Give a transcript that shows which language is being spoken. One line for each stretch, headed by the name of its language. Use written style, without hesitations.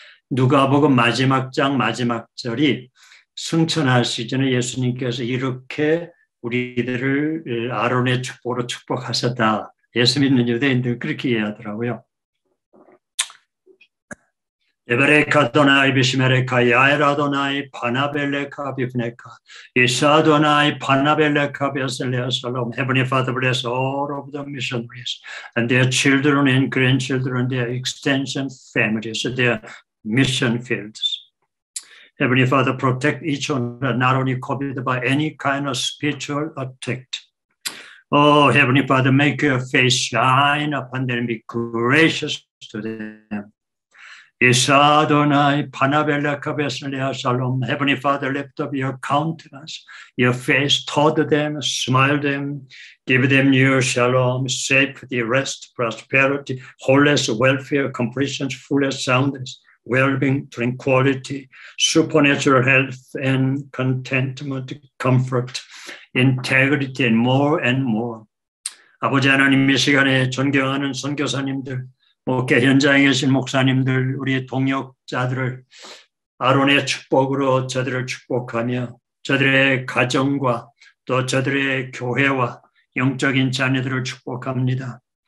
Korean: 누가복음 마지막 장 마지막 절이 승천하시기 전에 예수님께서 이렇게 우리들을 아론의 축복으로 축복하셨다. 예수 믿는 유대인들 그렇게 이해하더라고요. 에베레카 도나이 비시메레카 야에라 도나이 파나벨레카 비프네카 이사 도나이 파나벨레카 베슬레아 살롬.
English: Heavenly Father, bless all of the missionaries and their children and grandchildren, their extension families, their mission fields. Heavenly Father, protect each one, not only covered by any kind of spiritual attack. Oh, Heavenly Father, make your face shine upon them and be gracious to them. Isadonai Panabella Kabeslea Shalom. Heavenly Father, lift up your countenance, your face toward them, smile them, give them your shalom, safety, rest, prosperity, wholeness, welfare, completion, fullness, soundness, well-being, tranquility, supernatural health and contentment, comfort, integrity, and more.
Korean: 아버지 하나님, 이 시간에 존경하는 선교사님들, 목회 현장에 계신 목사님들, 우리 동역자들을 아론의 축복으로 저들을 축복하며 저들의 가정과 또 저들의 교회와 영적인 자녀들을 축복합니다.